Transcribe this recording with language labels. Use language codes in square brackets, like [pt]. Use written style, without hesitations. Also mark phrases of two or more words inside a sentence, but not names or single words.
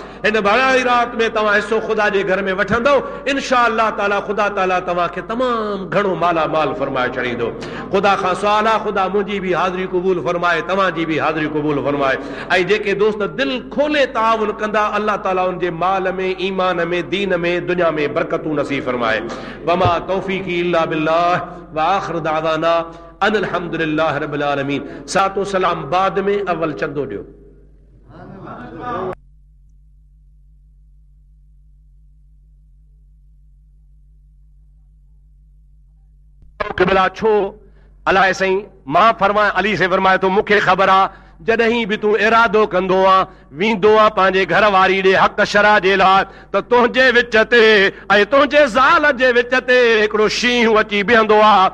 [sd] इन भराई रात में तव्हां हिस्सो ख़ुदा जे घर में वठंदो, [ar] إن شاء الله تعالى [sd] ख़ुदा ताला तव्हांखे तमामु घणो माला माल फरमाए छॾींदो। ख़ुदा खां सुवाल आहे, ख़ुदा मुंहिंजी बि हाज़िरी क़बूल फरमाए, तव्हांजी बि हाज़िरी क़बूल फरमाए। ऐं जेके दोस्त दिलि खोले ताउन कंदा, अल्लाह ताला उनजे माल में, ईमान में, दीन में, दुनिया में बरकतूं नसीब फरमाए। [ar] وما توفيقي إلا بالله وآخر دعوانا أن الحمد لله رب العالمين. [sd] सातो सलाम बाद में, अव्वल चंदो ॾियो। क़िबला छो अलाए साईं, मां फरमाए अली से फरमाए तो मूंखे ख़बर आ जॾहिं बि तूं इरादो कंदो आ, वेंदो आ पंहिंजे घर वारी ॾे हक़ शरा जे लाइ, त तुंहिंजे विच ते ऐं तुंहिंजे ज़ाल जे विच ते हिकिड़ो शींहुं अची बीहंदो आ।